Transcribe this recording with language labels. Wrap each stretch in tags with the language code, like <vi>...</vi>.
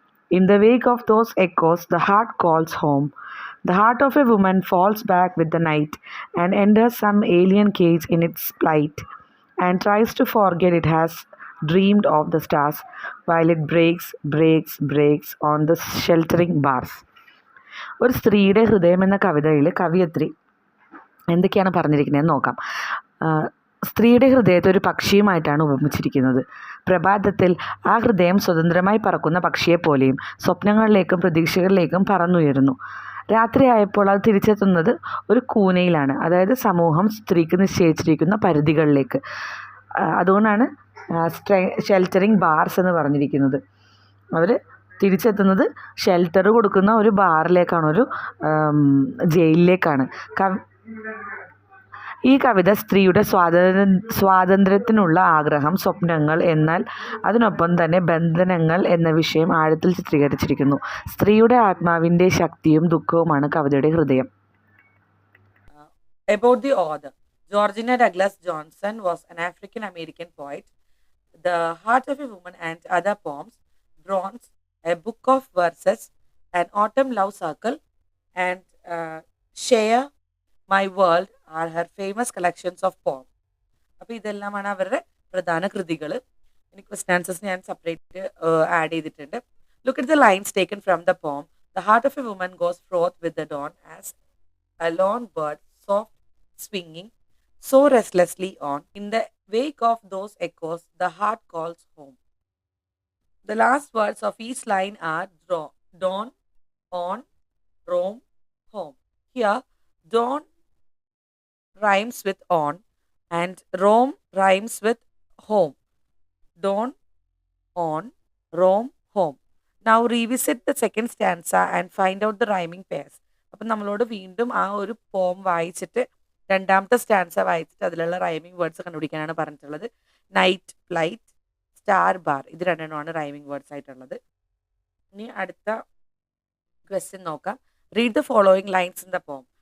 <en>In the wake of those echoes the heart calls home. The heart of a woman falls back with the night and enters some alien cage in its plight and tries to forget it has dreamed of the stars while it breaks on the sheltering bars.</en> <ml>ഒരു സ്ത്രീയുടെ ഹൃദയം എന്ന കവിതയിൽ കവിയത്രി എന്തൊക്കെയാണ് പറഞ്ഞിരിക്കുന്നതെന്ന് നോക്കാം. സ്ത്രീയുടെ ഹൃദയത്തെ ഒരു പക്ഷിയുമായിട്ടാണ് ഉപമിച്ചിരിക്കുന്നത്. പ്രഭാതത്തിൽ ആ ഹൃദയം സ്വതന്ത്രമായി പറക്കുന്ന പക്ഷിയെപ്പോലെയും സ്വപ്നങ്ങളിലേക്കും പ്രതീക്ഷകളിലേക്കും പറന്നുയരുന്നു. രാത്രിയായപ്പോൾ അത് തിരിച്ചെത്തുന്നത് ഒരു കൂനയിലാണ്, അതായത് സമൂഹം സ്ത്രീക്ക് നിശ്ചയിച്ചിരിക്കുന്ന പരിധികളിലേക്ക്. അതുകൊണ്ടാണ് ഷെൽട്ടറിങ് ബാർസ് എന്ന് പറഞ്ഞിരിക്കുന്നത്. അവർ തിരിച്ചെത്തുന്നത് ഷെൽട്ടർ കൊടുക്കുന്ന ഒരു ബാറിലേക്കാണ്, ഒരു ജയിലിലേക്കാണ്. ഈ കവിത സ്ത്രീയുടെ സ്വാതന്ത്ര്യത്തിനുള്ള ആഗ്രഹം, സ്വപ്നങ്ങൾ, എന്നാൽ അതിനൊപ്പം തന്നെ ബന്ധനങ്ങൾ എന്ന വിഷയം ആഴത്തിൽ ചിത്രീകരിച്ചിരിക്കുന്നു. സ്ത്രീയുടെ ആത്മാവിൻ്റെ ശക്തിയും ദുഃഖവുമാണ് കവിതയുടെ ഹൃദയം.</ml> <en>About the author, Georgina Douglas Johnson was an African-American poet. The Heart of a Woman and Other Poems, Bronze, a book of verses, an autumn love circle, and Share My World are her famous collections of poems.</en> <ml>അപ്പോൾ ഇതെല്ലാമാണ് അവരുടെ പ്രധാന കൃതികൾ. ഇനി question answers ഞാൻ separate add ചെയ്തിട്ടുണ്ട്.</ml> <en>Look at the lines taken from the poem. The heart of a woman goes forth with the dawn as a lone bird soft swinging so restlessly on. In the wake of those echoes, the heart calls home. The last words of each line are dawn, on, roam, home. Here, dawn rhymes with on and roam rhymes with home. Dawn, on, roam, home. Now revisit the second stanza and find out the rhyming pairs.</en> <ml>അപ്പം നമ്മളോട് വീണ്ടും ആ ഒരു പോം വായിച്ചിട്ട് രണ്ടാമത്തെ stanza വായിച്ചിട്ട് അതിലുള്ള റൈമിംഗ് വേർഡ്സ് കണ്ടുപിടിക്കാനാണ് പറഞ്ഞിട്ടുള്ളത്. നൈറ്റ്, ഫ്ലൈറ്റ്, സ്റ്റാർ, ബാർ, ഇത് രണ്ടെണ്ണമാണ് റൈമിംഗ് വേർഡ്സ് ആയിട്ടുള്ളത്. ഇനി അടുത്ത ക്വസ്റ്റ്യൻ നോക്കാം.</ml> <en>Read the following lines in the poem.</en>